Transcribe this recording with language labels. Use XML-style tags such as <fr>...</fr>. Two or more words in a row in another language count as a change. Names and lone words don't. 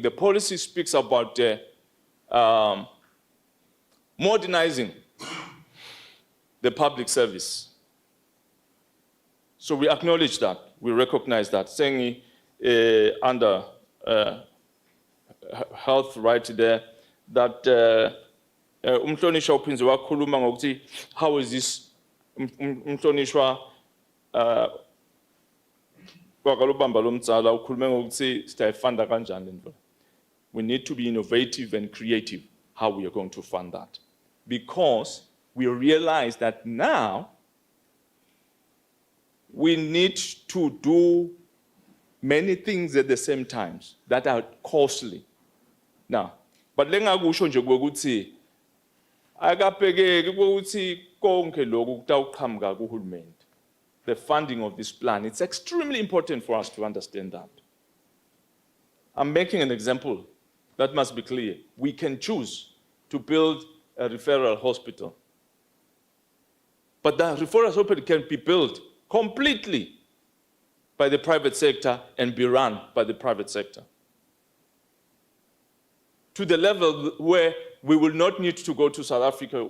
<en>The policy speaks about modernizing the public service. So we acknowledge that, we recognize that, saying under health right there, that</en> <ss>umhlonishwa uphinze wakhuluma ngokuthi</ss> <en>how is this</en> <ss>umhlonishwa kwakalubamba lomdzala ukhulume ngokuthi sitayifunda kanjani lento.</ss> <en>We need to be innovative and creative how we are going to fund that, because we realize that now we need to do many things at the same time that are costly. Now, but</en> <ss>lengakusho nje ukuthi akabhekeki ukuthi konke lokhu kutawuqhamuka kuhulumende.</ss> <en>The funding of this plan, it's extremely important for us to understand that. I'm making an example that must be clear. We can choose to build a referral hospital, but the referral hospital can be built completely by the private sector and be run by the private sector, to the level where we will not need to go to South Africa.</en>